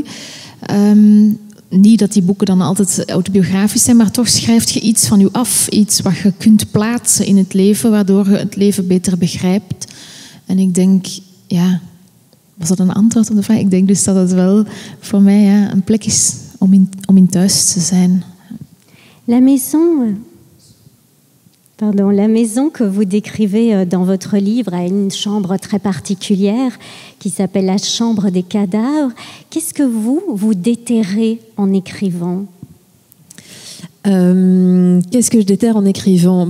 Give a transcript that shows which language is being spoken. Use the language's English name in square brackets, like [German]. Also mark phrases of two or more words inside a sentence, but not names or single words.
[Dutch] Niet dat die boeken dan altijd autobiografisch zijn, maar toch schrijf je iets van je af. Iets wat je kunt plaatsen in het leven, waardoor je het leven beter begrijpt. En ik denk, Was dat een antwoord op de vraag? Ik denk dus dat het wel voor mij een plek is om in thuis te zijn. [French] La maison que vous décrivez dans votre livre a une chambre très particulière qui s'appelle la chambre des cadavres. Qu'est-ce que vous déterrez en écrivant? Qu'est-ce que je déterre en écrivant?